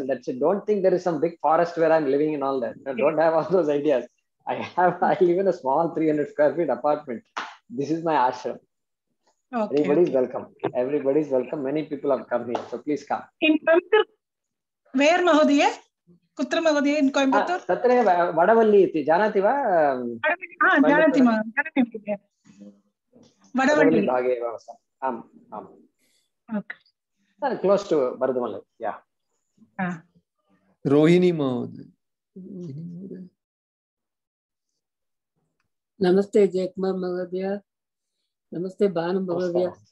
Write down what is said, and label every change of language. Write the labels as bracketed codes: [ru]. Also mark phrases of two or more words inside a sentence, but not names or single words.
[en] That's it. Don't think there is some big forest where I'm living and all that. I don't have all those ideas. I live in a small 300 square feet apartment. This is my ashram. Okay, Everybody's welcome. Everybody's welcome. Many people have come here, so please come. In Coimbatore, where Mahodaya? [sa] Kutra Mahodaya in Coimbatore? Tatre Vadavalli iti. Janati va? Janati ma. Vadavalli bhage eva vasa. [en] Okay. Close to Vardhamalai. Yeah. Rohini Mahodaya. Namaste Jayakumar Mahodaya. Namaste Banu Mahodaya.